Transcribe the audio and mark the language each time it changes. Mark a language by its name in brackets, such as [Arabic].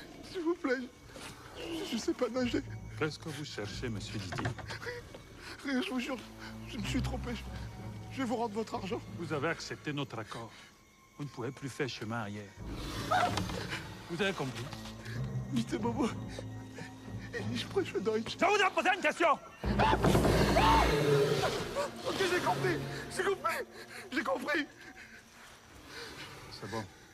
[French] S'il vous plaît, je sais pas nager. Qu'est-ce que vous cherchez, monsieur Didier? Rien, je vous jure, je me suis trompé. Je vais vous rendre votre argent. Vous avez accepté notre accord. Vous ne pouvez plus faire chemin arrière. Vous avez compris? [English] Mr. [German] Bobo, ich spreche Deutsch. [French] Je vous ai posé une question! Ok, j'ai compris. J'ai compris. C'est bon.